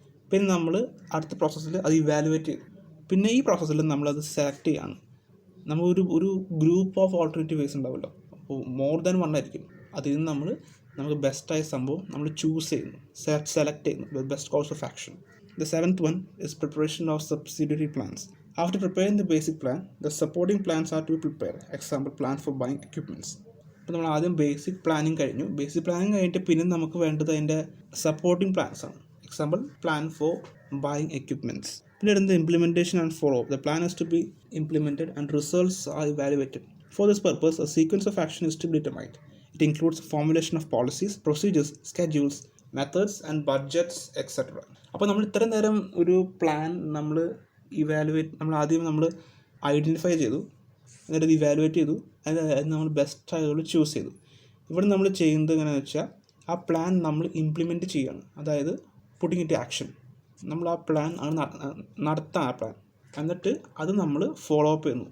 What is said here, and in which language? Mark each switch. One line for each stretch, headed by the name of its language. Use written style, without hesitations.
Malayalam: പിന്നെ നമ്മൾ അടുത്ത പ്രോസസ്സിൽ അത് ഇവാലുവേറ്റ് ചെയ്തു. പിന്നെ ഈ പ്രോസസ്സിൽ നമ്മളത് സെലക്ട് ചെയ്യാണ്. നമ്മൾ ഒരു ഗ്രൂപ്പ് ഓഫ് ഓൾട്ടർനേറ്റീവ് വേസ് ഉണ്ടാവുമല്ലോ, അപ്പോൾ
English: more than one
Malayalam: ആയിരിക്കും. അതിൽ നിന്ന് നമുക്ക് ബെസ്റ്റായ സംഭവം നമ്മൾ ചൂസ് ചെയ്യുന്നു, സെലക്ട് ചെയ്യുന്നു,
English: Best course of action. The 7th one is preparation of subsidiary plans. After preparing the basic plan, the supporting plans are to be prepared. Example, plan for buying equipments. അപ്പോൾ നമ്മൾ ആദ്യം basic planning കഴിഞ്ഞു. Basic planning കഴിഞ്ഞിട്ട് പിന്നെ നമുക്ക് വേണ്ടത് അതിൻ്റെ supporting plans ആണ്. Example, plan for buying equipments.
Malayalam: പിന്നെ വരുന്നത്
English: Implementation and follow. The plan is to be implemented and results are evaluated. For this purpose, a sequence of action is to be determined. It includes formulation of policies, procedures, schedules, methods and budgets etcetera.
Malayalam: അപ്പോൾ നമ്മൾ ഇത്രയും നേരം ഒരു plan നമ്മൾ ആദ്യം നമ്മൾ identify ചെയ്തു, എന്നിട്ട് ഇവാലുവേറ്റ് ചെയ്തു, അത് നമ്മൾ ബെസ്റ്റ് ആയതുകൊണ്ട് ചൂസ് ചെയ്തു. ഇവിടെ നമ്മൾ ചെയ്യുന്നത് എങ്ങനെയാണെന്ന് വെച്ചാൽ ആ പ്ലാൻ നമ്മൾ ഇംപ്ലിമെൻറ്റ് ചെയ്യുകയാണ്. അതായത്
English: Putting it action.
Malayalam: നമ്മൾ ആ പ്ലാൻ നടത്താൻ ആ പ്ലാൻ, എന്നിട്ട് അത് നമ്മൾ ഫോളോ അപ്പ് ചെയ്യുന്നു.